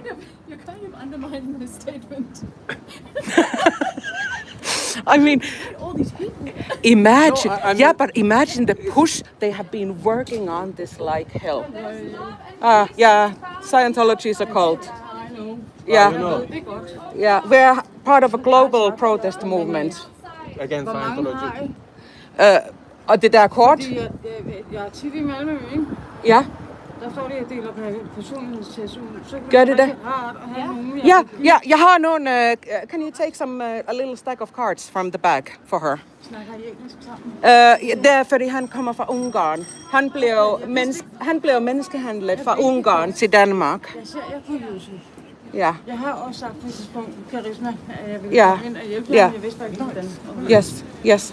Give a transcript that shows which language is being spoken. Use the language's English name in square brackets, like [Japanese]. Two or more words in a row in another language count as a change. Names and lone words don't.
[English] You're kind of undermining my statement. I mean, All these people. imagine. No, I mean- Yeah, but imagine the push they have been working on this like hell. Yeah, Scientology is a cult. I know. Yeah, You know, [Danish] Det er godt. [English] yeah, we're part of a global protest movement. against [Danish] Hvor mange har Scientology. I? Og det der kort, Jeg er tit i Malmø, ikke? ja, Der står det, at jeg deler personlighedstest ud. Så kan Gør det det være det? rigtig rart at have nogen, jeg ja, kan lide. ja, jeg har nogle, [English] can you take some, a little stack of cards from the bag for her? [Danish] Snakker I engelsk sammen? Det er fordi han kommer fra Ungarn. Han blev menneskehandlet fra Ungarn til Danmark. Jeg ser jer på YouTube. Ja, Jeg har også sagt på et tidspunkt, karisma, at jeg ville Ja. komme ind og hjælpe Ja. jer, men jeg vidste bare ikke, hvordan. yes.